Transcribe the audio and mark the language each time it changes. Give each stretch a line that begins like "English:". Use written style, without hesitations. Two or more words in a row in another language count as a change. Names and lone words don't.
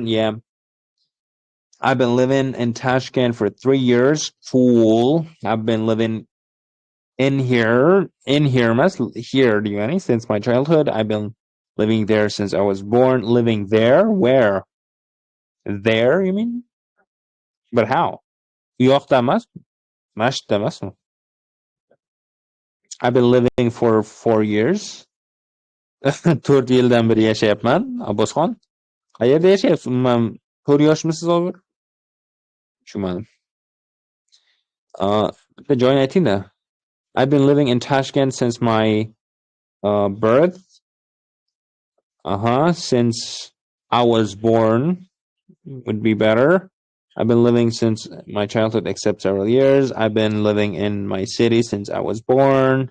English: Yeah, I've been living in Tashkent for 3 years. Cool. I've been living here, do you any since my childhood. I've been living there since I was born. Living there, where? There, you mean? But how?
Uzbek: Yo'qda emas, mashqda emasmi?
English: I've been living for 4 years.
Uzbek: 4 yildan beri yashayapman. Abbosxon, qayerda yashayapsiz? Umuman 4 yoshmisiz hozir? Tushunmadim. Bitta joyini ayting-da.
English: I've been living in Tashkent since my birth. Since I was born would be better. I've been living since my childhood, except several years. I've been living in my city since I was born.